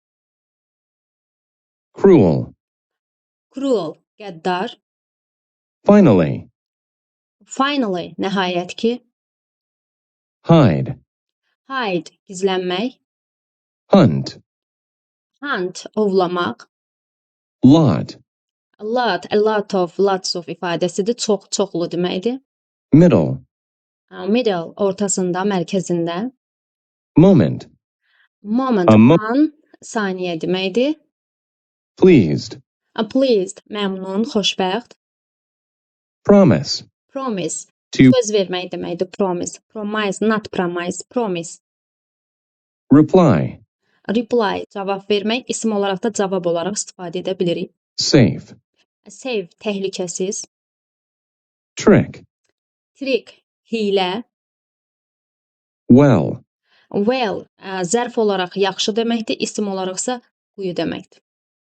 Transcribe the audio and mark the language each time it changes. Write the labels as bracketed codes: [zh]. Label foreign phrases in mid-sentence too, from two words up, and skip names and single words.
[en] cruel, [az] Cruel, qəddar. [en] finally, Finally, [az] nəhayət ki. [en] hide, [az] Hide, gizlənmək. [en] hunt, [az] Hunt, ovlamaq. [en] lot, A lot of, lots of ifadəsidir. [az] Çox, çoxlu deməkdir. [en] middle, Middle, [az] ortasında, mərkəzində. [en] moment, [az] Moment, an, saniyə deməkdir. [en] pleased, [az] Pleased, məmnun, xoşbəxt. [en] promise, Promise, to [az] söz vermək deməkdir. [en] Promise, promise, not promise, promise. reply, Reply, [az] cavab vermək. İsim olaraq da cavab olaraq istifadə edə bilirik. [en] safe, [az] Safe, təhlükəsiz. [en] trick, [az] Trick, hiylə. [en] well, Well, [az] zərf olaraq yaxşı deməkdir, isim olaraqsa quyu deməkdir.